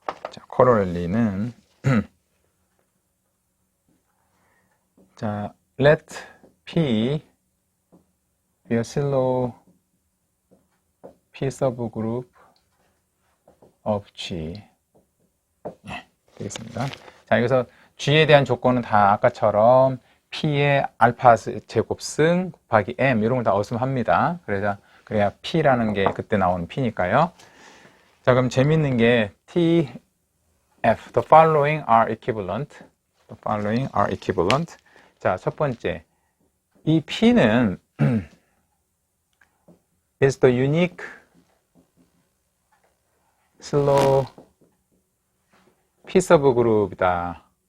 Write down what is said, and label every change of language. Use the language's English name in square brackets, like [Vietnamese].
[Korean] 자, 콜로렐리는 자, [English] let P be a 실로 P subgroup of G. [Korean] 네, 되겠습니다. 자, 여기서 G에 대한 조건은 다 아까처럼 P의 알파 제곱승 곱하기 M 이런 걸 다 어슴합니다. 그래야 P라는 게 그때 나오는 P니까요. 자, 그럼 재밌는 게 [English] TF, the following are equivalent. The following are equivalent. [Korean] 자, 첫 번째. 이 P는 [English] is the unique slow P [Korean] 서브그룹이다.